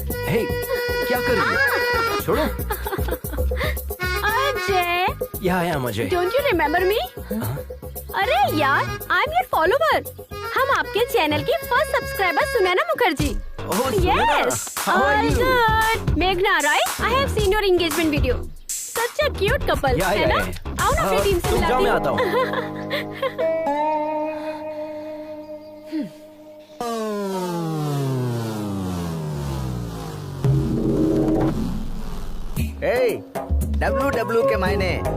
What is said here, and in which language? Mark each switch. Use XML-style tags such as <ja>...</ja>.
<hi>हे, क्या कर रही है? छोड़ो। अजय, यहाँ आया मुझे।</hi> <en>Don't you remember me?</en> <hi>अरे यार,</hi> <en>I am your follower.</en> <hi>हम आपके चैनल की first subscriber Sunaina Mukherjee.</hi> <en>Yes, all good. Meghna, right? I have seen your engagement video. Such a cute couple,</en> <hi>है ना? आओ ना अपनी टीम से मिलाते हैं। मैं आता हूँ। Hey, WW के मायने।</hi>